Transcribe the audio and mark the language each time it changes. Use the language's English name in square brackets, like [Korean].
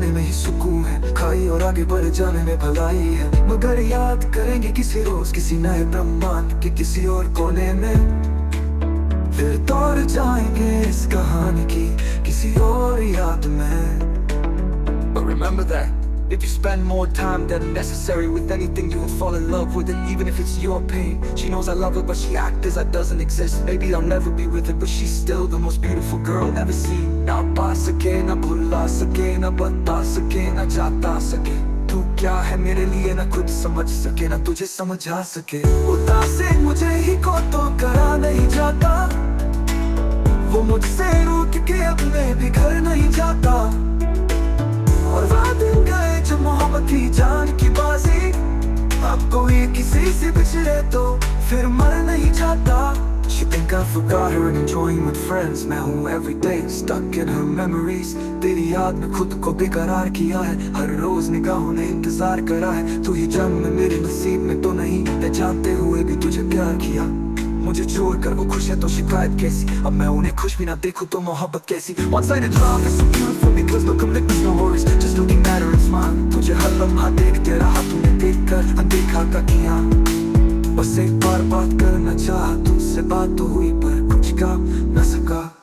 [Hindi] सुकून है, खाई और आगे बढ़ जाने में भलाई है। मगर याद करेंगे किसी रोज किसी नए ब्रह्मांड के किसी और कोने में। फिर दौड़ जाएंगे इस कहानी की किसी और याद में। [English] But remember that if you spend more time than necessary with anything, you will fall in love with it, even if it's your pain. She knows I love her, but she acts as that doesn't exist. Maybe I'll never be with her, but she's still the most beautiful girl ever seen. [Hindi] ना पा सके, ना भुला सके, ना बता सके, ना जाता सके। तू क्या है मेरे लिए, ना खुद समझ सके, ना तुझे समझा सके। उदासी मुझे ही को तो करा नहीं जाता, वो मुझसे रूठ के अपने भी घर नहीं जाता। और वह दिन गए जब मोहब्बत थी जान की बाजी, अब कोई किसी से बिछड़े तो फिर मर नहीं जाता। [English] She think I forgot her and enjoying with friends, [Hindi] मैं हूँ [English] every day stuck in her memories। [Hindi] तेरी याद में खुद को बेकरार किया है, हर रोज निगाहों ने इंतजार करा है। तू ही जन्म में मेरे नसीब में तो नहीं, मैं जानते हुए भी तुझे प्यार किया। मुझे छोड़कर वो खुश है तो शिकायत कैसी, अब मैं उन्हें खुश भी ना देखूं तो मोहब्बत कैसी। [English] One-sided love is so beautiful because no commitments, no worries, just looking at her and smile। [Hindi] तुझे हर लम्हा देखते रहा, तूने देखकर अनदेखा का किया। बस एक बार बात करना चाहा तुझसे, बात तो हुई पर कुछ कह न सका।